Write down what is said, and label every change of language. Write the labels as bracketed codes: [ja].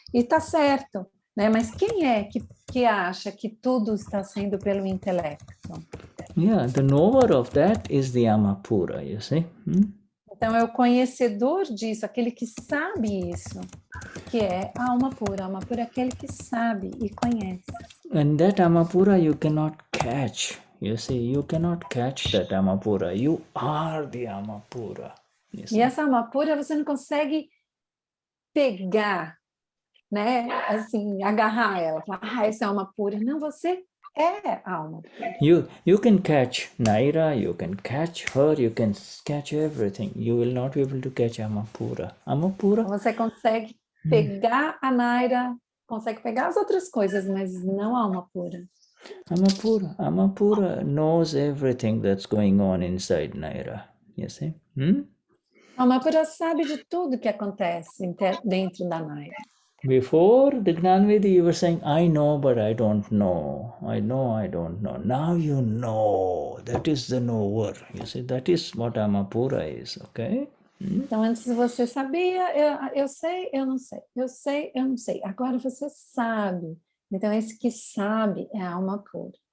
[pt] E está certo, né? Mas quem é que acha que tudo está sendo pelo intelecto? [en] Yeah, the knower of that is the Amapura, you see? [pt] Então, é o conhecedor disso, aquele que sabe isso, que é a alma pura. A alma pura é aquele que sabe e conhece. [en] And that Amapura you cannot catch. You see, you cannot catch that Amapura. You are the Amapura. [pt] E essa alma pura você não consegue pegar, né? Assim, agarrar ela, falar, essa é alma pura. Não, você é a alma pura. [en] You can catch Naira, you can catch her, you can catch everything. You will not be able to catch Amapura. Amapura. [pt] Você consegue pegar a Naira, consegue pegar as outras coisas, mas não a alma pura. [en] Amapura knows everything that's going on inside Naira. You see? [pt] Amapura sabe de tudo que acontece dentro da Naira. [en] Before the Gnanvedi, you were saying, I know, but I don't know. I know, I don't know. Now you know. That is the knower. You see, that is what Amapura is, okay? [pt] Então, antes você sabia, eu sei, eu não sei. Eu sei, eu não sei. Agora você sabe. Então, esse que sabe é a alma pura.